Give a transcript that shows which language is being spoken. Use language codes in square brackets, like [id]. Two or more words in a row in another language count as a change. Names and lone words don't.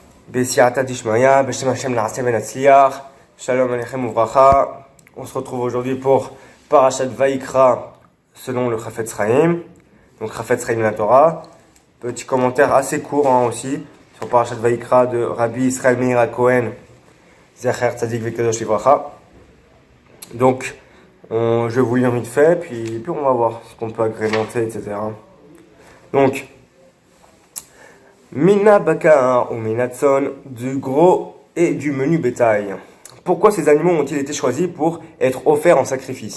[arc] בסייעתא דשמיא, [he] בשם השם נעשה ונצליח, שלום עליכם וברכה. [fr] On se retrouve aujourd'hui pour Parashat Vayikra selon le Chafetz Chaim, donc Chafetz Chaim la Torah. Petit commentaire assez court aussi sur Parashat Vayikra de Rabbi Israël Meir Cohen, [he] זכר צדיק וקדוש לברכה. [fr] Donc, je vais vous lire vite fait, puis on va voir ce qu'on peut agrémenter, etc. Donc, [he] מן הבקר ומן הצאן, [fr] du gros et du menu bétail. Pourquoi ces animaux ont-ils été choisis pour être offerts en sacrifice?